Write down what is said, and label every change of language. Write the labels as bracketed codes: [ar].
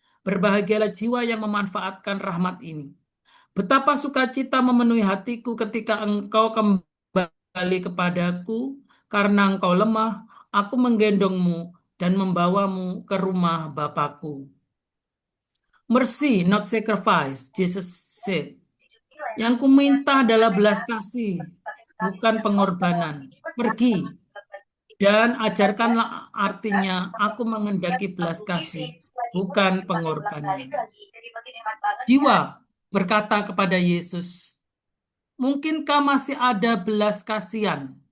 [id] Berbahagialah jiwa yang memanfaatkan rahmat ini. Betapa sukacita memenuhi hatiku ketika engkau kembali kepadaku, karena engkau lemah, aku menggendongmu dan membawamu ke rumah Bapakku. [en] Mercy, not sacrifice, Jesus said. [id] Yang kuminta adalah belas kasih, bukan pengorbanan. Pergi dan ajarkanlah, artinya aku mengendaki belas kasih, bukan pengorbanan. Jiwa berkata kepada Yesus, mungkinkah masih ada belas kasihan?